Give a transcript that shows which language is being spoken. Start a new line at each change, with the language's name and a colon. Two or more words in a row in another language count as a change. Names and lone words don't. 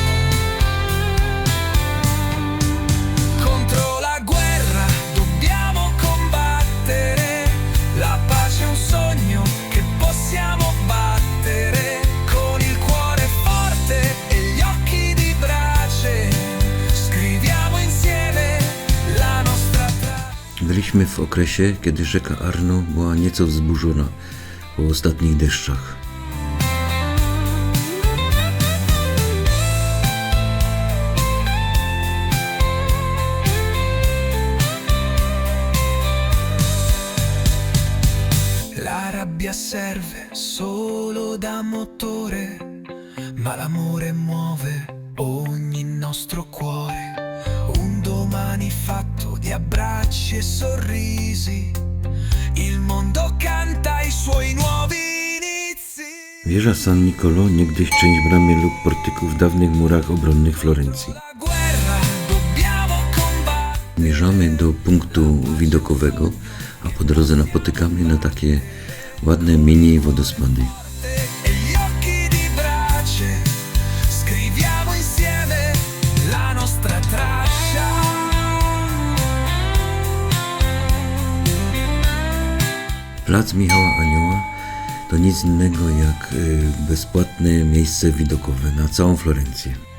Italian: Contro la guerra dobbiamo combattere, la pace è un sogno che possiamo battere, con il cuore forte e gli occhi di brace, scriviamo insieme la nostra traccia.
Polish: Byliśmy w okresie, kiedy rzeka Arno była nieco wzburzona po ostatnich deszczach.
Italian: La rabbia serve solo da motore, ma l'amore muove ogni nostro cuore. Un domani fatto di abbracci e sorrisi, il mondo canta i suoi nuovi inizi.
Polish: Wieża San Niccolò, niegdyś część bramy lub portyku w dawnych murach obronnych Florencji.
Italian: La guerra dobbiamo combattere.
Polish: Zmierzamy do punktu widokowego, a po drodze napotykamy na takie ładne mini wodospady.
Italian: E gli occhi di brace, scriviamo insieme la nostra traccia.
Polish: Plac Michała Anioła to nic innego jak bezpłatne miejsce widokowe na całą Florencję.